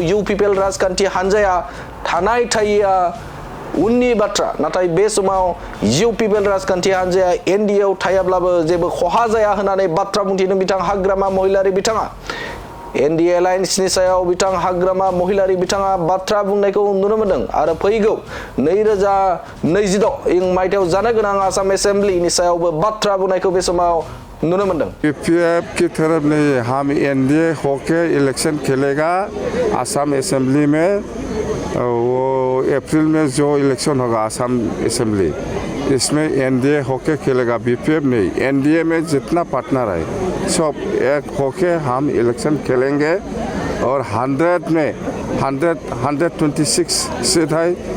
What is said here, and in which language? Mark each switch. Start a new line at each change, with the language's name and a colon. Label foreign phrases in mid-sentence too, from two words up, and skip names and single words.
Bodo: यूपीपीएल राजखान्थि हानजाया थानाय थायैया उननि बाथ्रा नाथाय बे समाव यूपीपीएल राजखान्थि हानजाया एनडीए आव थायाब्लाबो जेबो खहा जाया होननानै बाथ्रा बुंथिदों बिथां हाग्रामा महिलारि बिथाङा एनडीए एलायन्सनि सायाव बिथां हाग्रामा महिलारि बिथाङा बाथ्रा बुंनायखौ नुनो मोनदों आरो फैगौ 2026 मायथाइयाव जानो गोनां आसाम एसेम्बलीनि सायावबो बाथ्रा बुंनायखौ बे समाव नुनो मोनदों
Hindi: बीपीएफ की तरफ नहीं हम एनडीए होके इलेक्शन खेलेगा आसाम एसेम्बली में वो अप्रैल में जो इलेक्शन होगा आसाम एसेम्बली इसमें एनडीए होके खेलेगा बीपीएफ नहीं एनडीए में जितना पार्टनर है सब एक होके हम इलेक्शन खेलेंगे और 126 सीट है